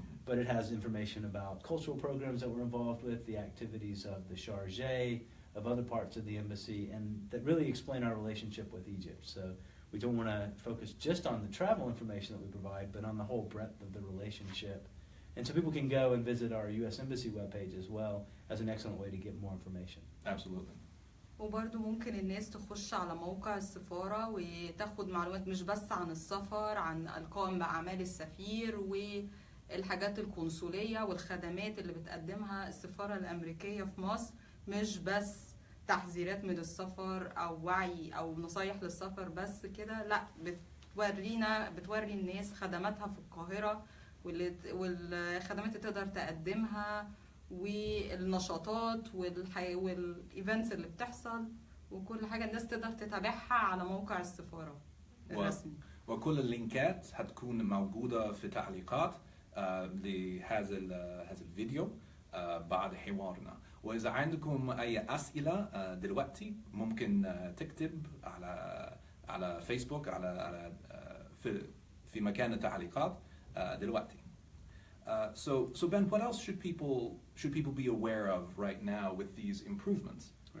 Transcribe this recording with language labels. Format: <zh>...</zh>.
<en>but it has information about cultural programs that we're involved with, the activities of the chargé, of other parts of the embassy, and that really explain our relationship with Egypt. So we don't want to focus just on the travel information that we provide, but on the whole breadth of the relationship. And so people can go and visit our U.S. Embassy webpage as well as an excellent way to get more information. Absolutely.</en> <ar>وبرضه ممكن الناس تخش على موقع السفارة وتاخد معلومات مش بس عن السفر، عن القائم بأعمال السفير والحاجات القنصلية والخدمات اللي بتقدمها السفارة الأمريكية في مصر، مش بس تحذيرات من السفر أو وعي أو نصايح للسفر بس كده، لا، بتوري الناس خدماتها في القاهرة والخدمات اللي تقدر تقدمها والنشاطات والايفنتس اللي بتحصل وكل حاجه الناس تقدر تتابعها على موقع السفاره الرسمي. وكل اللينكات هتكون موجوده في تعليقات لهذا الفيديو بعد حوارنا. واذا عندكم اي اسئله دلوقتي ممكن تكتب على فيسبوك على في مكان التعليقات دلوقتي.</ar> <en>So Ben, what else should people be aware of right now with these improvements?</en>